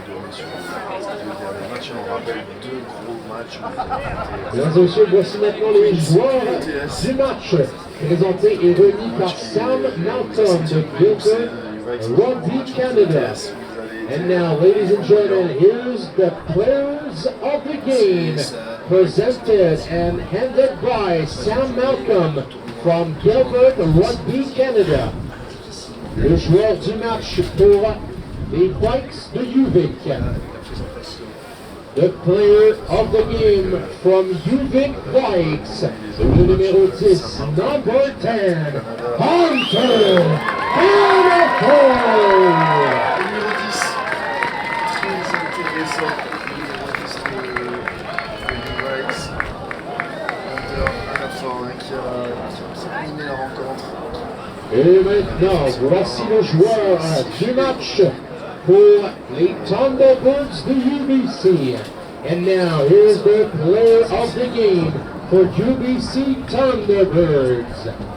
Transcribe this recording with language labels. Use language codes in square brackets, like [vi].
[fr] Sur les deux derniers matchs, on rappelle deux gros matchs. Mesdames et messieurs, voici maintenant les joueurs du match, présentés et remis par Sam Malcolm de Gilbert Rugby Canada. [en] And now, ladies and gentlemen, here's the players of the game, presented and handed by Sam Malcolm from Gilbert Rugby Canada. [fr] Le joueur du match pour les Bikes de Yuvik. [en] The player of the game from Yuvik Bikes, [fr] le numéro 10, [en] number 10, Hunter Hannaford. [fr] Numéro 10, très intéressant, numéro 10 de Bikes, Hunter Hannaford, qui a animé la rencontre. Et maintenant, voici le joueur du match pour les Thunderbirds de UBC. [en] And now, here's the player of the game for UBC Thunderbirds.